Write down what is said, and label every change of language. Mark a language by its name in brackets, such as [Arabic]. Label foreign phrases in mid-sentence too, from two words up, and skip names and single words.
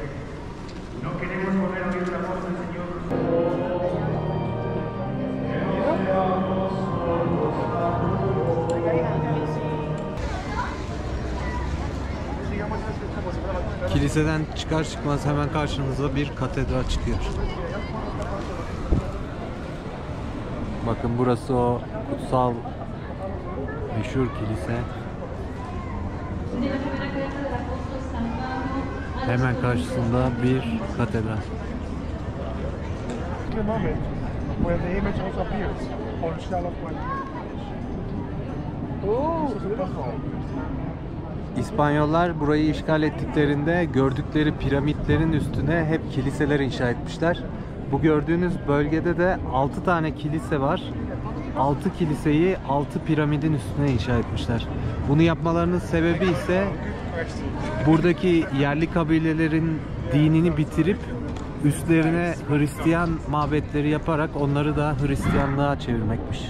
[Spanish] No queremos volver a oír la voz del Señor. [Turkish] Kiliseden çıkar çıkmaz hemen karşınıza bir katedral çıkıyor. Bakın burası o kutsal meşhur kilise. Hemen karşısında bir katedral. [English] The moment where the image also appears on the shell of Juan Diego. [Turkish] İspanyollar burayı işgal ettiklerinde gördükleri piramitlerin üstüne hep kiliseler inşa etmişler. Bu gördüğünüz bölgede de 6 tane kilise var. 6 kiliseyi 6 piramidin üstüne inşa etmişler. Bunu yapmalarının sebebi ise buradaki yerli kabilelerin dinini bitirip üstlerine Hristiyan mabetleri yaparak onları da Hristiyanlığa çevirmekmiş.